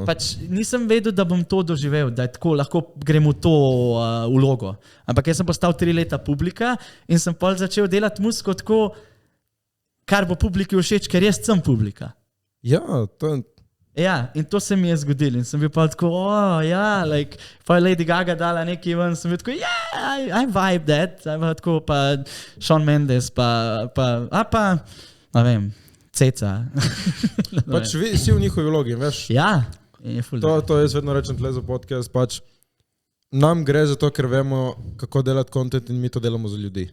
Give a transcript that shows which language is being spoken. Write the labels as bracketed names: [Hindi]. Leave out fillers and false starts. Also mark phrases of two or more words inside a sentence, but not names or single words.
[Slovenian] Pač nisem vedel, da bom to doživel, da je tako, lahko grem v to vlogo. Ampak jaz sem postal 3 leta publika in sem pol začel delati muziko tako, kar bo publiki všeč, ker jaz sem publika. Ja, to je... Ja, in to se mi je zgodilo in sem bil pa tako, like, pa je Lady Gaga dala nekaj ven, sem bil tako, [English] I vibe that, [Slovenian] tako, pa Shawn Mendes, pa, ne vem, Ceca. Pač si v njihovi vlogi, veš? Ja, je ful. To jaz vedno rečem tle za podcast, pač nam gre za to, ker vemo, kako delati content in mi to delamo za ljudi.